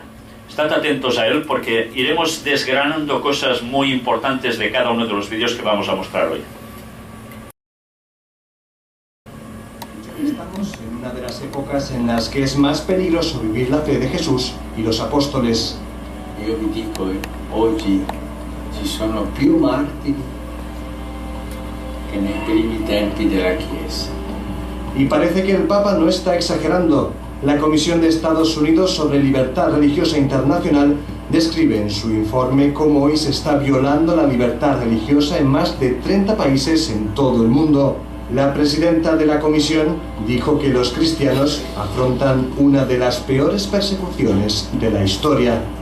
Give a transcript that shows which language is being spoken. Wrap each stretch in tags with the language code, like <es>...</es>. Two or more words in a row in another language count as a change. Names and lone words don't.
<es>Estad atentos a él porque iremos desgranando cosas muy importantes de cada uno de los vídeos que vamos a mostrar hoy. Estamos en una de las épocas en las que es más peligroso vivir la fe de Jesús y los apóstoles.</es> <it>Io vi dico, oggi ci sono più martiri que nei primi tempi della Chiesa.</it> <es>Y parece que el Papa no está exagerando. La Comisión de Estados Unidos sobre Libertad Religiosa Internacional describe en su informe cómo hoy se está violando la libertad religiosa en más de 30 países en todo el mundo. La presidenta de la comisión dijo que los cristianos afrontan una de las peores persecuciones de la historia.</es>